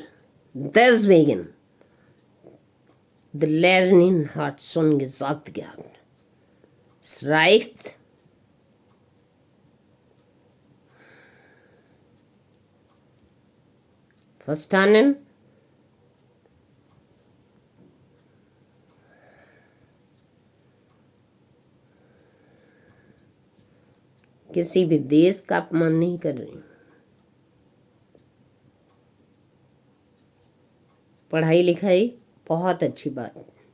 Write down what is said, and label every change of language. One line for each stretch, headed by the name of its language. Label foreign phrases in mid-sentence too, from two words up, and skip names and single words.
German: Deswegen. Die Lehrerin hat schon gesagt gehabt. Es reicht. Verstanden?
Hindi: किसी भी देश का अपमान नहीं कर रही। पढ़ाई लिखाई बहुत अच्छी बात है।